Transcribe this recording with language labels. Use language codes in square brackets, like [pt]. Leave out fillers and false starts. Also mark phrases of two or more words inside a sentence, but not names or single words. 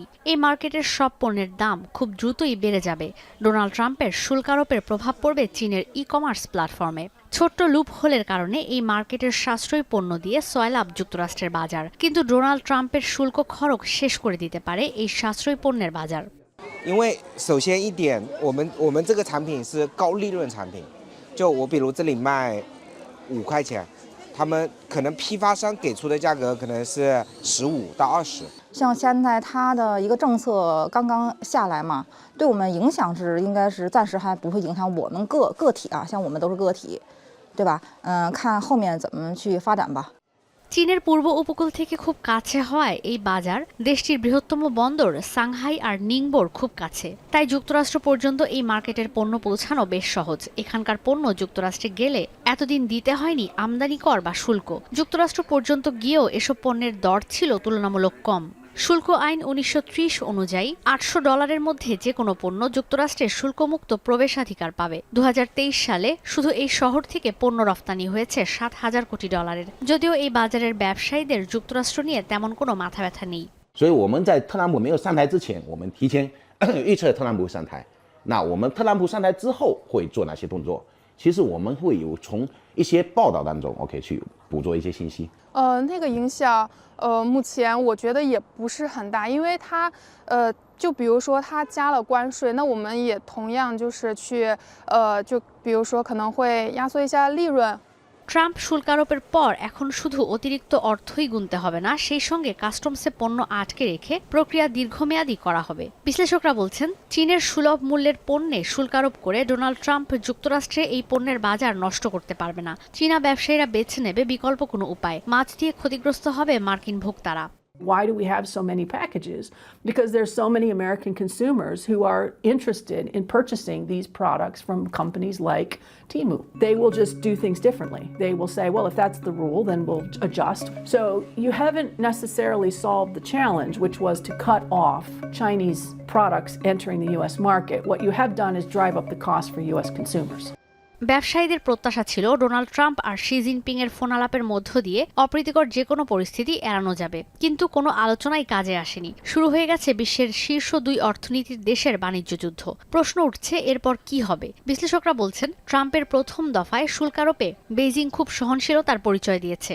[bn] এই মার্কেটের সব পণ্যের দাম খুব দ্রুতই বেড়ে যাবে। ডোনাল্ড ট্রাম্পের শুল্কারোপের প্রভাব পড়বে চীনের [en] e-commerce platform. [bn] ছোট্ট লুপ হোলের কারণে এই মার্কেটের সাশ্রয়ী পণ্য দিয়ে 6 লাভ যুক্তরাষ্ট্রের বাজার, কিন্তু ডোনাল্ড ট্রাম্পের শুল্ক খরচ শেষ করে দিতে পারে এই সাশ্রয়ী পণ্যের বাজার। [zh] 因为首先一点，我们这个产品是高利润产品，就我比如这里卖5块钱，他们可能批发商给出的价格可能是15到20。像现在它的一个政策刚刚下来嘛，对我们影响是应该是暂时还不会影响我们个体啊，像我们都是个体，对吧？看后面怎么去发展吧。 [bn] চীনের পূর্ব উপকূল থেকে খুব কাছে হওয়ায় এই বাজার দেশটির বৃহত্তম বন্দর সাংহাই আর নিংবোর খুব কাছে। তাই যুক্তরাষ্ট্র পর্যন্ত এই মার্কেটের পণ্য পৌঁছানো বেশ সহজ। এখানকার পণ্য যুক্তরাষ্ট্রে গেলে এতদিন দিতে হয়নি আমদানি কর বা শুল্ক। যুক্তরাষ্ট্র পর্যন্ত গিয়েও এসব পণ্যের দর ছিল তুলনামূলক কম। শুল্ক আইন 1930 অনুযায়ী $800 মধ্যে যে কোনো পণ্য যুক্তরাষ্ট্রে শুল্কমুক্ত প্রবেশাধিকার পাবে। 2023 সালে শুধু এই শহর থেকে পণ্য রফতানি হয়েছে $7,000 কোটি। যদিও এই বাজারের ব্যবসায়ীদের যুক্তরাষ্ট্র নিয়ে তেমন কোনো মাথা ব্যথা নেই। [zh] 所以我们在特朗普没有上台之前，我们提前预测特朗普上台。那我们特朗普上台之后会做哪些动作？其实我们会有从一些报道当中 ，OK 去捕捉一些信息。那个影响，目前我觉得也不是很大，因为它，就比如说它加了关税，那我们也同样就是去，就比如说可能会压缩一下利润。 [bn] ট্রাম্প শুল্কারোপের পর এখন শুধু অতিরিক্ত অর্থই গুনতে হবে না, সেই সঙ্গে কাস্টমসে পণ্য আটকে রেখে প্রক্রিয়া দীর্ঘমেয়াদী করা হবে। বিশ্লেষকরা বলছেন চীনের সুলভ মূল্যের পণ্যে শুল্কারোপ করে ডোনাল্ড ট্রাম্প যুক্তরাষ্ট্রে এই পণ্যের বাজার নষ্ট করতে পারবে না। চীনা ব্যবসায়ীরা বেছে নেবে বিকল্প কোনো উপায়। মাছ দিয়ে ক্ষতিগ্রস্ত হবে মার্কিন ভোক্তারা। [en] Why do we have so many packages? Because there's so many American consumers who are interested in purchasing these products from companies like Temu. They will just do things differently. They will say, well, if that's the rule, then we'll adjust. So you haven't necessarily solved the challenge, which was to cut off Chinese products entering the U.S. market. What you have done is drive up the cost for U.S. consumers. [bn] ব্যবসায়ীদের প্রত্যাশা ছিল ডোনাল্ড ট্রাম্প আর শি জিনপিং এর ফোন আলাপের মধ্য দিয়ে অপ্রীতিকর যে কোনো পরিস্থিতি এড়ানো যাবে, কিন্তু কোনো আলোচনাই কাজে আসেনি। শুরু হয়ে গেছে বিশ্বের শীর্ষ 2 অর্থনীতির দেশের বাণিজ্য যুদ্ধ। প্রশ্ন উঠছে এরপর কি হবে। বিশ্লেষকরা বলছেন, ট্রাম্পের প্রথম দফায় শুল্ক আরোপে বেইজিং খুব সহনশীলতার পরিচয় দিয়েছে।